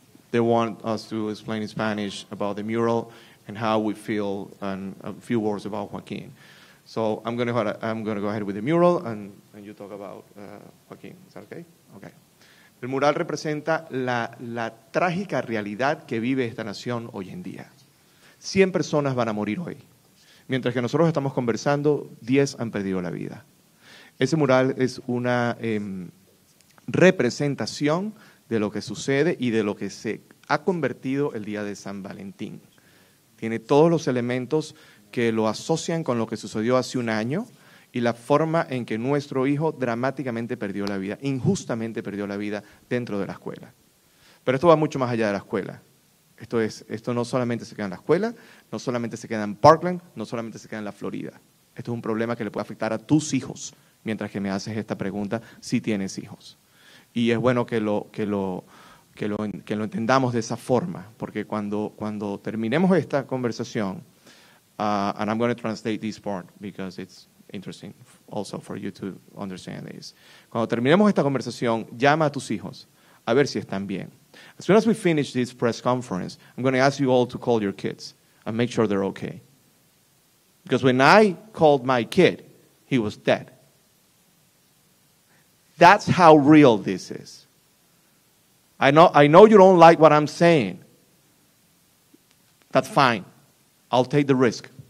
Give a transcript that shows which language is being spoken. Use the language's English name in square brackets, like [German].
[English] They want us to explain in Spanish about the mural and how we feel and a few words about Joaquin. So I'm going to go ahead with the mural and you talk about Joaquin. Is that okay? Okay. [Spanish] El mural representa la trágica realidad que vive esta nación hoy en día. 100 personas van a morir hoy. Mientras que nosotros estamos conversando, 10 han perdido la vida. Ese mural es una representación de lo que sucede y de lo que se ha convertido el día de San Valentín. Tiene todos los elementos que lo asocian con lo que sucedió hace un año y la forma en que nuestro hijo dramáticamente perdió la vida, injustamente perdió la vida dentro de la escuela. Pero esto va mucho más allá de la escuela. Esto no solamente se queda en la escuela, no solamente se queda en Parkland, no solamente se queda en la Florida. Esto es un problema que le puede afectar a tus hijos, mientras que me haces esta pregunta, si tienes hijos. Y es bueno que lo entendamos de esa forma, porque cuando terminemos esta conversación, [English] And I'm going to translate this part because it's interesting also for you to understand this. [Spanish] Cuando terminemos esta conversación, llama a tus hijos a ver si están bien. [English] As soon as we finish this press conference, I'm going to ask you all to call your kids and make sure they're okay. Because when I called my kid, he was dead. That's how real this is. I know you don't like what I'm saying. That's fine. I'll take the risk.